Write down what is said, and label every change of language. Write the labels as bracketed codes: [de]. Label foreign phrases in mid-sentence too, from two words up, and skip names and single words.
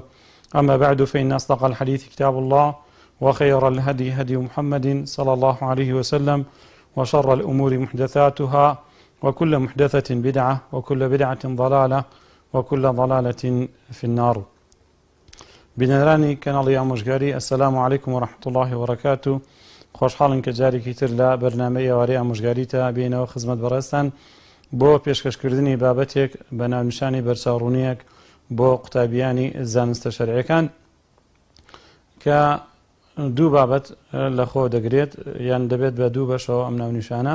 [ar] أما بعد، فإن أصدق الحديث كتاب الله، وخير الهدي هدي محمد صلى الله عليه وسلم، وشر الأمور محدثاتها، وكل محدثة بدعة، وكل بدعة ضلالة، وكل ضلالة في النار. [ckb] بنراني كانال آموژگاری، [ar] السلام عليكم ورحمة الله وبركاته. [ckb] خوشحاڵن کە جارێکی تر لە بەرنامەی ئێوارەی ئامۆژگاریتە بێنەوە خزمەت بەڕێستان بۆ پێشکەشکردنی بابەتێک بە ناونیشانی بەرچاوڕوونیەک بۆ قوتابیانی زانستە شەرعیەکان کە دوو بابەت لەخۆ دەگرێت یان دەبێت بە دوو بەشەوە ئەم ناونیشانە.